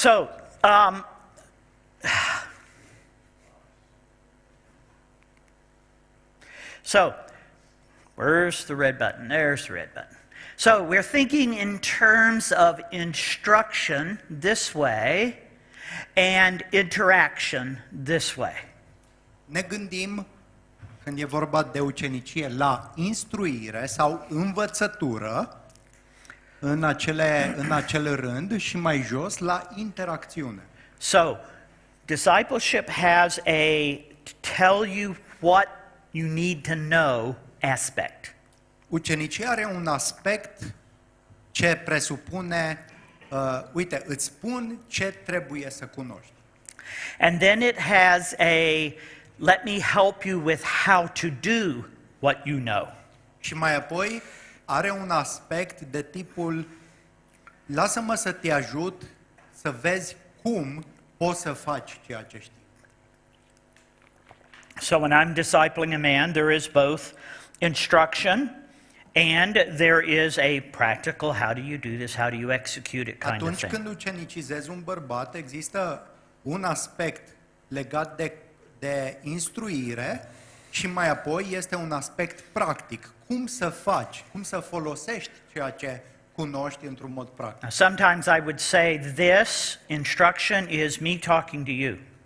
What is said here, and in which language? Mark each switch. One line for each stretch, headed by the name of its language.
English: So, where's the red button? There's the red button. So we're thinking in terms of instruction this way and interaction this way.
Romanian: Ne gândim, când e vorba de ucenicie, la instruire sau învățătură în acel rând și mai jos la interacțiune.
English: So, discipleship has a tell you what you need to know aspect.
Romanian: Ucenicia are un aspect ce presupune, uite, îți spun ce trebuie să cunoști.
English: And then it has a let me help you with how to do what you know.
Romanian: Și mai apoi are un aspect de tipul lasă-mă să te ajut să vezi cum poți să faci ceea ce știi.
English: So when I'm discipling a man, there is both instruction and there is a practical how do you do this, how do you execute it kind of
Romanian: când ucenicizezi un bărbat, există un aspect legat de instruire și mai apoi este un aspect practic. Cum să faci, cum să folosești ceea ce cunoști într-un mod practic.
English: Now, sometimes I would say this instruction is me talking to you.